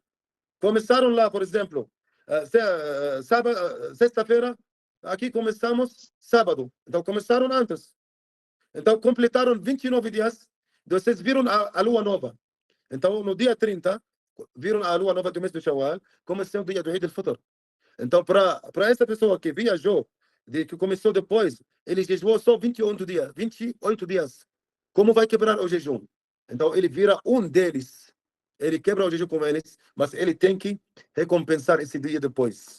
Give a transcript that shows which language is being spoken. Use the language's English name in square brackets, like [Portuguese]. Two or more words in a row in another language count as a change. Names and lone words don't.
[Portuguese] Começaram lá, por exemplo, sexta-feira, aqui começamos sábado. Então, começaram antes. Então, completaram 29 dias, vocês viram a lua nova. Então, no dia 30, viram a lua nova do mês de Shawwal, começou o dia do Eid al-Fitr. Então, para essa pessoa que viajou, que começou depois, ele jejuou só 28 dias. Como vai quebrar o jejum? Então, ele vira um deles. Ele quebra o jejum com eles, mas ele tem que recompensar esse dia depois.